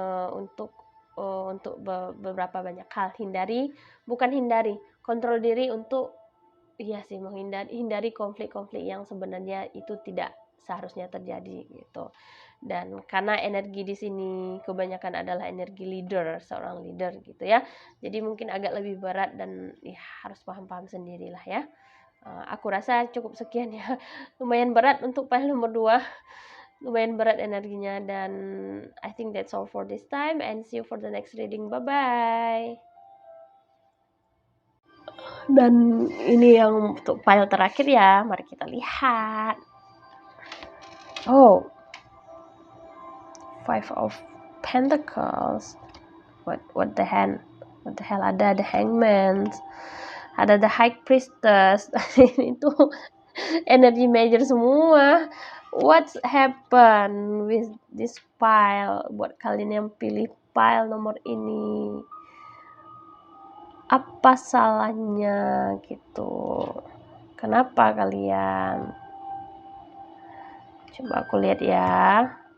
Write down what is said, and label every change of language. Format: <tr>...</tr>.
<id>Untuk beberapa banyak hal, hindari, kontrol diri untuk iya sih hindari konflik-konflik yang sebenarnya itu tidak seharusnya terjadi gitu. Dan karena energi di sini kebanyakan adalah energi leader, seorang leader gitu ya. Jadi mungkin agak lebih berat dan ya harus paham-paham sendirilah ya. Aku rasa cukup sekian ya. Lumayan berat untuk file nomor 2. Lumayan berat energinya dan</id> <en>I think that's all for this time and see you for the next reading. Bye bye.</en> <id>Dan ini yang untuk file terakhir ya, mari kita lihat.</id> <en>Oh, Five of Pentacles. What the hell ada the Hangman, ada the High Priestess.</en> <id>Ini tuh energi major semua.</id> <en>What's happen with this file?</en> <id>Buat kalian yang pilih file nomor ini, apa salahnya gitu? Kenapa kalian? Coba aku lihat ya.</id>